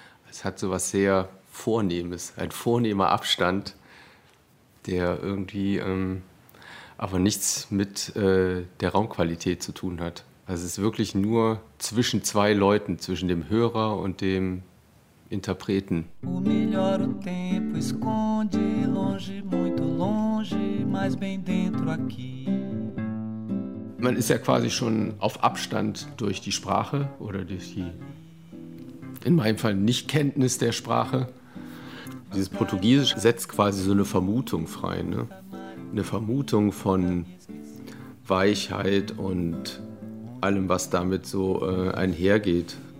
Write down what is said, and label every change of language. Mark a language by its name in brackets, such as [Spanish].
[German] Es hat so was sehr Vornehmes, ein vornehmer Abstand, der irgendwie aber nichts mit der Raumqualität zu tun hat. Also es ist wirklich nur zwischen zwei Leuten, zwischen dem Hörer und dem Interpreten. [Portuguese] O melhor o tempo esconde longe, muito longe, mas bem dentro aqui. [German] Man ist ja quasi schon auf Abstand durch die Sprache oder durch die, in meinem Fall, Nichtkenntnis der Sprache. Dieses Portugiesisch setzt quasi so eine Vermutung frei. Ne? Eine Vermutung von Weichheit und allem, was damit so einhergeht.